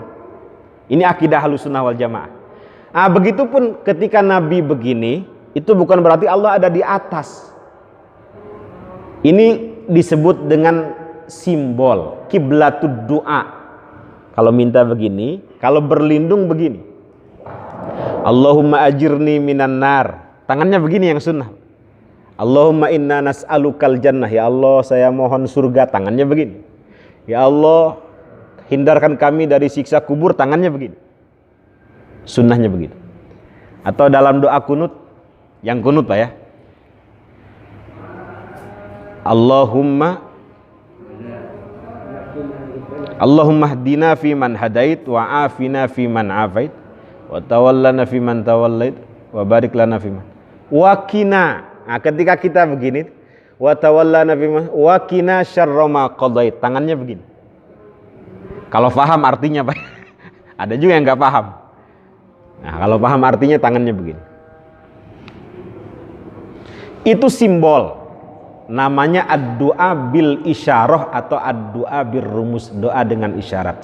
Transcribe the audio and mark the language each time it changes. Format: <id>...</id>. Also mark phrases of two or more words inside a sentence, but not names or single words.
<id>Ini akidah Ahlussunnah wal Jamaah. Nah, begitupun ketika Nabi begini, itu bukan berarti Allah ada di atas. Ini disebut dengan simbol</id> <ar>قبلة الدعاء.</ar> <id>Kalau minta begini, kalau berlindung begini.</id> <ar>اللهم أجرني من النار.</ar> <id>Tangannya begini yang sunnah.</id> <ar>اللهم إنا نسألك الجنة.</ar> <id>Ya Allah, saya mohon surga. Tangannya begini. Ya Allah, hindarkan kami dari siksa kubur. Tangannya begini. Sunnahnya begitu. Atau dalam doa kunut, yang kunut Pak ya.</id> <ar>اللهم اهدنا فيمن هديت وعافنا فيمن عافيت وتولنا فيمن توليت وبارك لنا فيمن وقنا.</ar> <id>Nah, ketika kita begini,</id> <ar>وتولنا فيمن وقنا شر ما قضيت,</ar> <id>tangannya begini. Kalau paham artinya Pak. Ada juga yang enggak paham. Nah, kalau paham artinya tangannya begini. Itu simbol. Namanya</id> <ar>الدعاء بالإشارة</ar> <id>atau</id> <ar>الدعاء بالرموز,</ar> <id>doa dengan isyarat.</id>